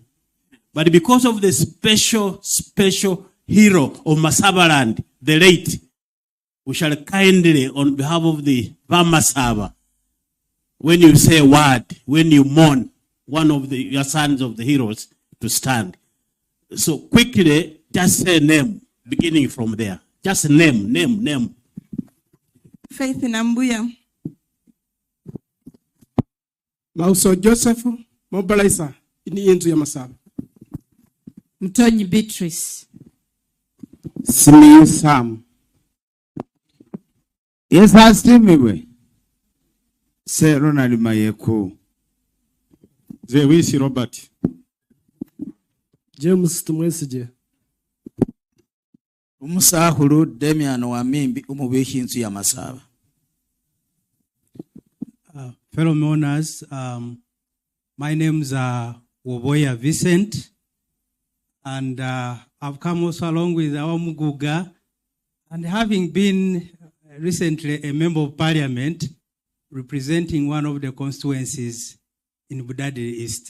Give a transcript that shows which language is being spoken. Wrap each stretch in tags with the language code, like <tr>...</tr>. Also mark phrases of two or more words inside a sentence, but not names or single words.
<en>But because of the special hero of Masabaland, the late, we shall kindly, on behalf of the Vamasaba, when you say a word, when you mourn one of your sons of the heroes, to stand. So quickly, just say name, beginning from there. Just name. Faith Nambuya.</en> <myx>Mauso Joseph Mobalaisa, ini yenzu ya Masaba.</myx> <en>Mtonyi Beatrice. Simiyu Sam. Yes, Hastimiwe. Se Ronald Mayeko. Zewisi Robert. James Tumwesije.</en> <myx>Umusahulu Demian Wamimbi umubeshi inzu ya Masaba.</myx> <en>Fellow mourners, my name's Woboya Vincent, and I've come also along with our Muguga, and having been recently a member of parliament representing one of the constituencies in Budadi East.</en>